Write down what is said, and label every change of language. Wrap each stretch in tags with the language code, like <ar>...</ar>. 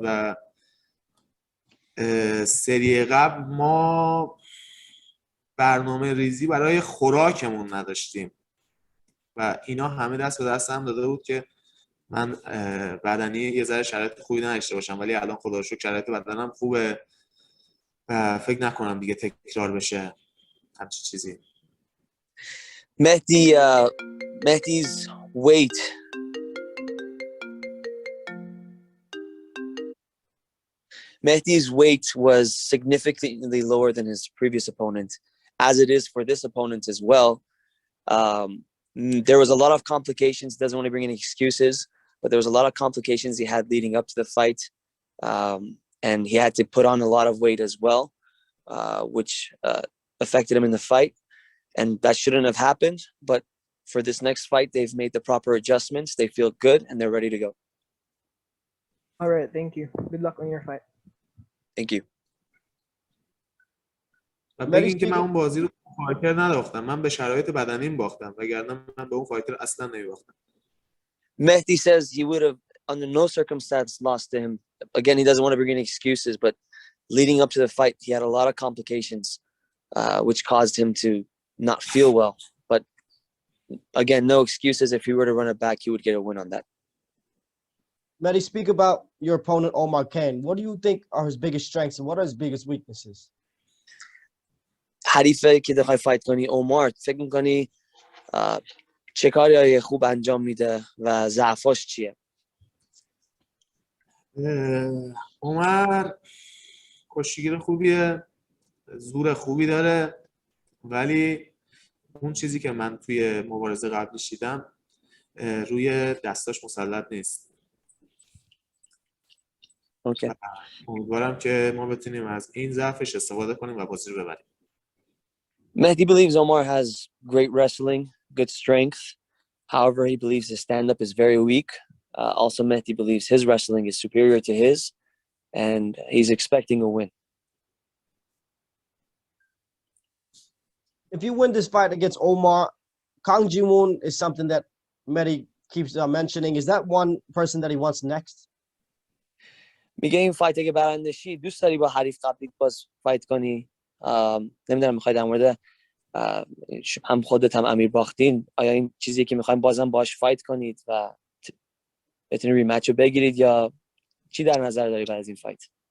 <fa>و سری قبل ما برنامه ریزی برای خوراکمون نداشتیم و اینا همه دست به دست هم داده بود که من بدنی یه ذره شرایط خوبی نداشته باشم، ولی الان خدا رو شکر شرایط بدنم خوبه و فکر نکنم دیگه تکرار بشه همچین چیزی.</fa> <en>Mehdi's weight was significantly lower than his previous opponent, as it is for this opponent as well. There was a lot of complications. Doesn't want to bring any excuses, but there was a lot of complications he had leading up to the fight, and he had to put on a lot of weight as well, which affected him in the fight, and that shouldn't have happened. But for this next fight, they've made the proper adjustments. They feel good and they're ready to go. All right, thank you. Good luck on your fight. Thank you.</en> <fa>و بگین که من اون بازی رو فایتر نداختم، من به شرایط بدنیم باختم، وگرنه من به اون فایتر اصلا نمیباختم.</fa> <en>Mehdi says he would have under no circumstance lost to him. Again, he doesn't want to bring any excuses, but leading up to the fight, he had a lot of complications, which caused him to not feel well. But again, no excuses. If he were to run it back, he would get a win on that. Mehdi, speak about your opponent, Omar Kane. What do you think are his biggest strengths and what are his biggest weaknesses?</en> <fa>حریفه که دخوای فایت کنی عمر، فکر میکنی چه کاری خوب انجام میده و ضعفاش چیه؟ عمر کشتیگیر خوبیه، زور خوبی داره، ولی اون چیزی که من توی مبارزه قبلیش دیدم روی دستاش مسلط نیست. اوکی. امیدوارم که ما بتونیم از این ضعفش استفاده کنیم و بازی رو ببریم.</fa> <en>Mehdi believes Omar has great wrestling, good strength. However, he believes his stand-up is very weak. Also, Mehdi believes his wrestling is superior to his, and he's expecting a win. If you win this fight against Omar, Kang Ji-woon is something that Mehdi keeps mentioning. Is that one person that he wants next?</en> <fa>میگه این فایت اگه برنده شی دوست داری با حریف قبلیت باز فایت کنی؟ نمیدونم میخوای در مورد هم خودت هم امیر باختین آیا این چیزی که میخوایم بازم باش فایت کنید و بتونید ریمچ رو بگیرید یا چی در نظر داری بعد از این فایت؟</fa>